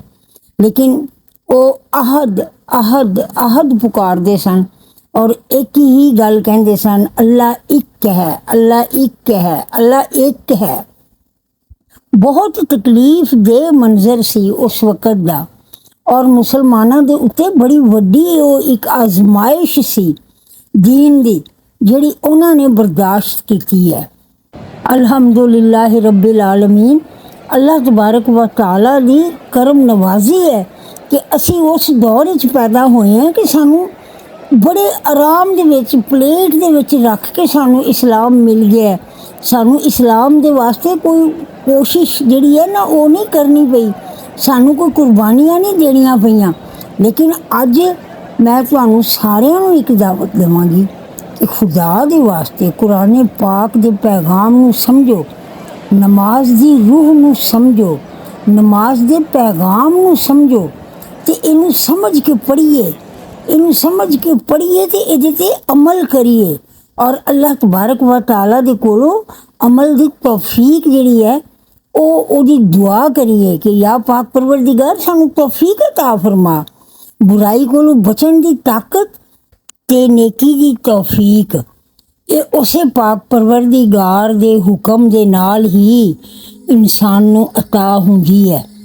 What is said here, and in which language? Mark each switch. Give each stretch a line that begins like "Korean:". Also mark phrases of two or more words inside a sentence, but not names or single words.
Punjabi: لیکن وہ احد احد احد پکارتے سن اور ایک ہی گل کہتے سن اللہ ایک ہے، اللہ ایک ہے، اللہ ایک ہے. بہت تکلیف دے منظر سی اس وقت دا اور مسلمانوں کے اتے بڑی وڈی وہ ایک آزمائش سی دین دی جیہڑی انہوں نے برداشت کی ہے.
Arabic: الحمد لله رب العالمين الله تبارك وتعالى
Punjabi: دی کرم نوازی ہے کہ اسی اس دور چ پیدا ہوئے ہیں کہ سانوں بڑے آرام دے وچ پلیٹ دے وچ رکھ کے سانوں اسلام مل گیا ہے. سانوں اسلام دے واسطے کوئی کوشش جیہڑی ہے نا وہ نہیں کرنی پئی، سانوں کوئی قربانیاں نہیں دینیاں پئیاں. لیکن اج میں تہانوں ساریاں نوں ایک دعوت دیواں گی کہ خدا دے واسطے قرآن پاک دے پیغام نوں سمجھو، نماز دی روح نوں سمجھو، نماز دے پیغام نوں سمجھو تے اینوں سمجھ کے پڑھیے، اینوں سمجھ کے پڑھیے تے ایہدے تے عمل کریے اور
Arabic: الله تبارك وتعالى
Punjabi: دے کولوں عمل دی توفیق جیہڑی ہے اودی دعا کریے کہ یا پاک پروردگار سانوں توفیق عطا فرما، برائی کولوں بچن دی طاقت تے نیکی دی توفیق یہ اسے پاک پروردگار دے حکم دے نال ہی انسان نوں عطا ہوندی ہے.